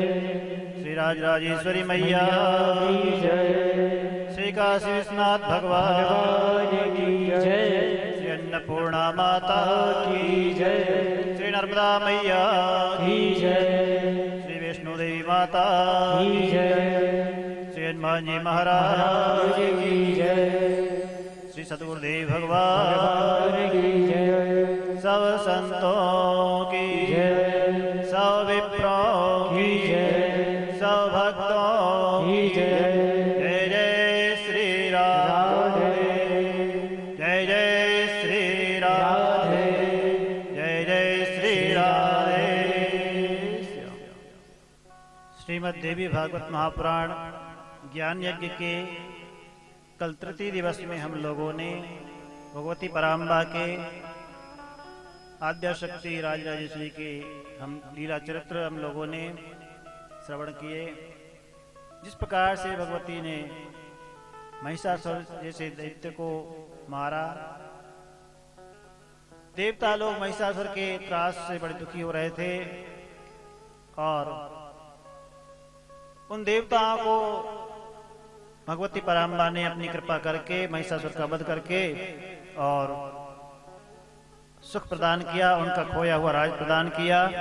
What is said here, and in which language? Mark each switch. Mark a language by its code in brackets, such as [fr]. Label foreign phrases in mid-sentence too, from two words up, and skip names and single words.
[hi] श्री राजराजेश्वरी मैया की जय, श्री काशी विश्वनाथ भगवान भगवान की जय, श्री अन्नपूर्णा माता की जय, श्री नर्मदा मैया की जय, श्री वैष्णो देवी माता की जय, श्री हनुमान जी महाराज की जय, श्री सतगुरुदेव भगवान भगवान की जय, सब संतों की जय, सब विप्रों की की जय, सब भक्तों की जय, जय जय श्री राम राधे, जय जय श्री राम राधे, जय जय श्री राधे। श्रीमद् देवी भागवत महापुराण ज्ञान यज्ञ के कल तृतीय दिवस में हम लोगों ने भगवती पराम्बा के आद्या शक्ति राजराजेश्वरी के हम लीला चरित्र हम लोगों ने श्रवण किए। जिस प्रकार से भगवती ने महिषासुर जैसे दैत्य को मारा, देवता लोग महिषासुर के त्रास से बड़े दुखी हो रहे थे और उन देवताओं को भगवती पराम्बा ने अपनी कृपा करके महिषासुर का वध करके और सुख प्रदान किया, उनका खोया हुआ राज प्रदान किया।